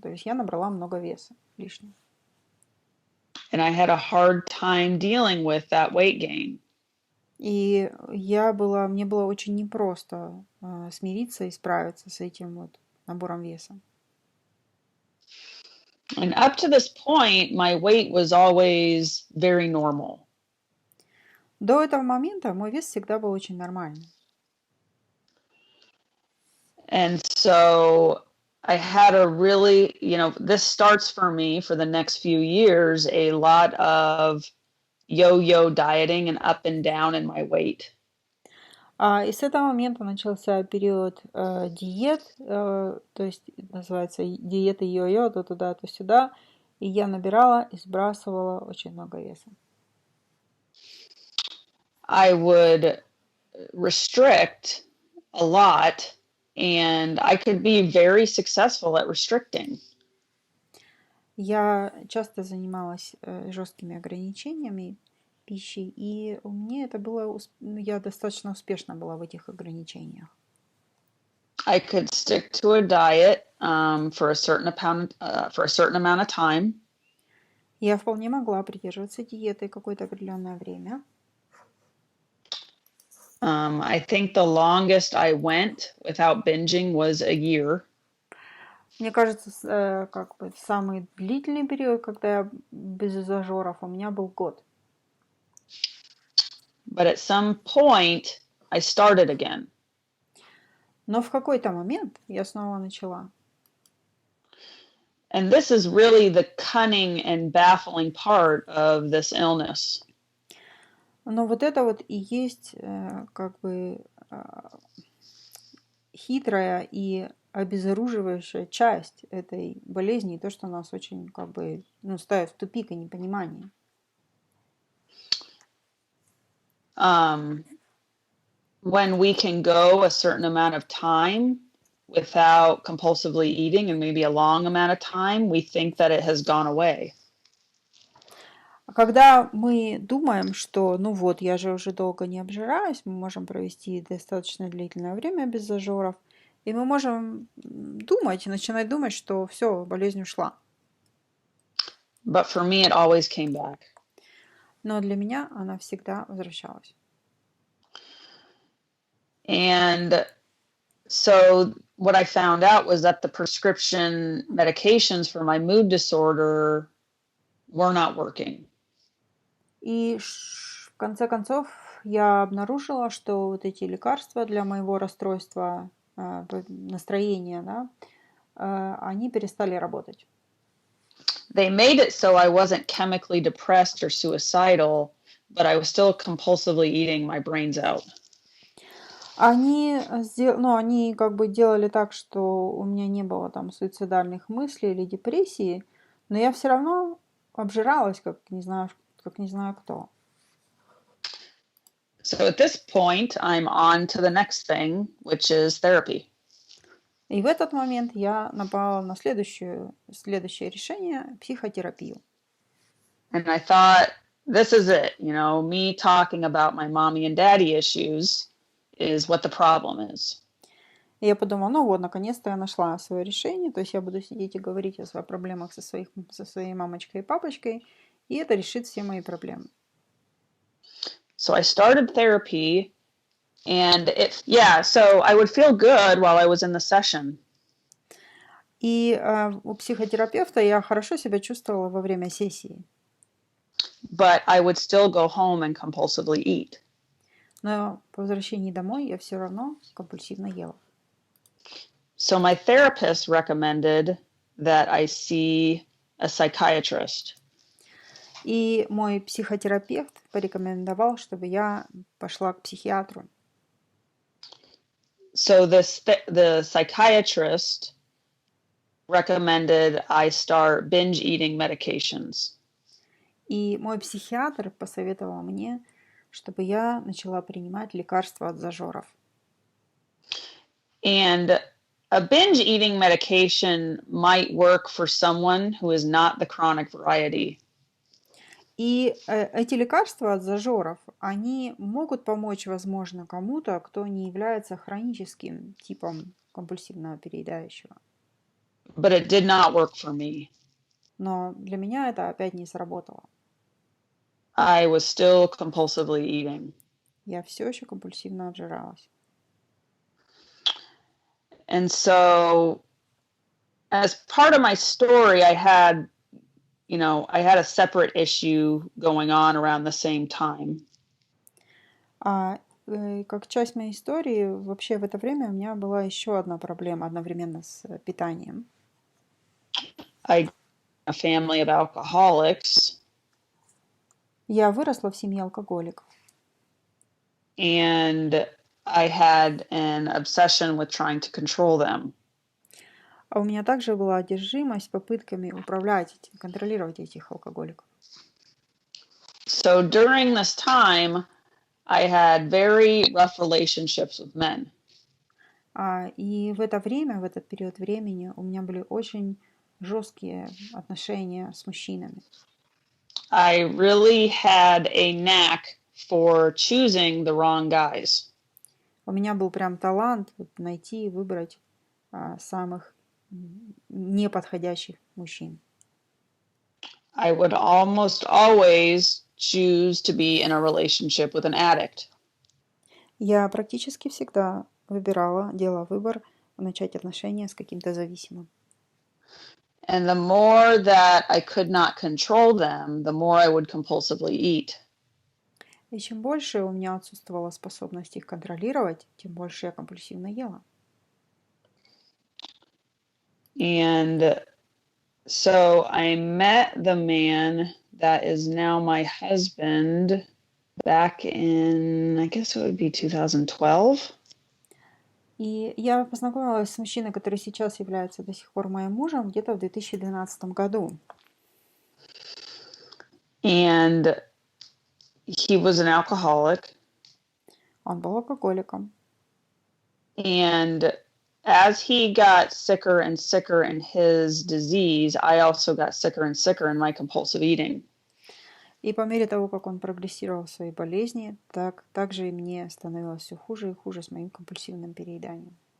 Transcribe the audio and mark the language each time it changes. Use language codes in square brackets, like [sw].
[ru] То есть я набрала много веса лишнего. [en] And I had a hard time dealing with that weight gain. [ru] И мне было очень непросто смириться и справиться с этим вот набором веса. [en] And up to this point, my weight was always very normal. [ru] До этого момента мой вес всегда был очень нормальный. [en] And so I had a really, this starts for me for the next few years, a lot of yo-yo dieting and up and down in my weight. [ru] И с этого момента начался период диет, то есть называется диеты йо-йо, то туда, то сюда. И я набирала и сбрасывала очень много веса. [en] I would restrict a lot, and I could be very successful at restricting. [ru] Я часто занималась жесткими ограничениями пищи, и у меня это было, я достаточно успешна была в этих ограничениях. [en] I could stick to a diet for a certain amount of time. [ru] Я вполне могла придерживаться диеты какое-то определенное время. [en] I think the longest I went without binging was a year. [ru] Мне кажется, как бы самый длительный период, когда я без зажоров, у меня был год. [en] But at some point, I started again. [ru] Но в какой-то момент я снова начала. [en] And this is really the cunning and baffling part of this illness. [ru] Но вот это вот и есть как бы хитрая и обезоруживающая часть этой болезни, и то, что нас очень как бы ставит в тупик и непонимание. [en] When we can go a certain amount of time without compulsively eating, and maybe a long amount of time, we think that it has gone away. [ru] Когда мы думаем, что ну вот, я же уже долго не обжираюсь, мы можем провести достаточно длительное время без зажоров, и мы можем начинать думать, что все, болезнь ушла. [en] But for me, it always came back. [ru] Но для меня она всегда возвращалась. [en] And so what I found out was that the prescription medications for my mood disorder were not working. [ru] И в конце концов я обнаружила, что вот эти лекарства для моего расстройства настроения, да, они перестали работать. [en] They made it so I wasn't chemically depressed or suicidal, but I was still compulsively eating my brains out. [ru] Они как бы делали так, что у меня не было там суицидальных мыслей или депрессии, но я все равно обжиралась, как не знаю кто. [en] So at this point, I'm on to the next thing, which is therapy. [ru] И в этот момент я напала на следующее решение – психотерапию. [en] And I thought, this is it, me talking about my mommy and daddy issues is what the problem is. [ru] И я подумала, ну вот, наконец-то я нашла свое решение, то есть я буду сидеть и говорить о своих проблемах со своей мамочкой и папочкой, и это решит все мои проблемы. [en] So I started therapy, and so I would feel good while I was in the session. [ru] И у психотерапевта я хорошо себя чувствовала во время сессии. [en] But I would still go home and compulsively eat. [ru] Но по возвращении домой я все равно компульсивно ела. [en] So my therapist recommended that I see a psychiatrist. [ru] И мой психотерапевт порекомендовал, чтобы я пошла к психиатру. [en] So the psychiatrist recommended I start binge eating medications. [ru] И мой психиатр посоветовал мне, чтобы я начала принимать лекарства от зажоров. [en] And a binge eating medication might work for someone who is not the chronic variety. [ru] И эти лекарства от зажоров, они могут помочь, возможно, кому-то, кто не является хроническим типом компульсивного переедающего. [en] But it did not work for me. [ru] Но для меня это опять не сработало. [en] I was still compulsively eating. [ru] Я все еще компульсивно обжиралась. [en] And so, as part of my story, I had a separate issue going on around the same time. [ru] Как часть моей истории, вообще в это время у меня была еще одна проблема одновременно с питанием. [en] I a family of alcoholics. [ru] Я выросла в семье алкоголиков. [en] And I had an obsession with trying to control them. [ru] А у меня также была одержимость попытками управлять, контролировать этих алкоголиков. [en] So during this time, I had very rough relationships with men. [ru] И в это время, в этот период времени у меня были очень жесткие отношения с мужчинами. [en] I really had a knack for choosing the wrong guys. [ru] У меня был прям талант найти и выбрать самых неподходящих мужчин. [en] I would almost always choose to be in a relationship with an addict. [ru] Я практически всегда делала выбор начать отношения с каким-то зависимым. [en] And the more that I could not control them, the more I would compulsively eat. [ru] И чем больше у меня отсутствовала способность их контролировать, тем больше я компульсивно ела. [en] And so I met the man that is now my husband back in, I guess it would be 2012. [ru] И я познакомилась с мужчиной, который сейчас является до сих пор моим мужем, где-то в 2012 году. [en] And he was an alcoholic. [ru] Он был алкоголиком. [en] And as he got sicker and sicker in his disease, I also got sicker and sicker in my compulsive eating. [ru] И по мере того, как он прогрессировал в своей болезни, также и мне становилось все хуже и хуже с моим компульсивным перееданием.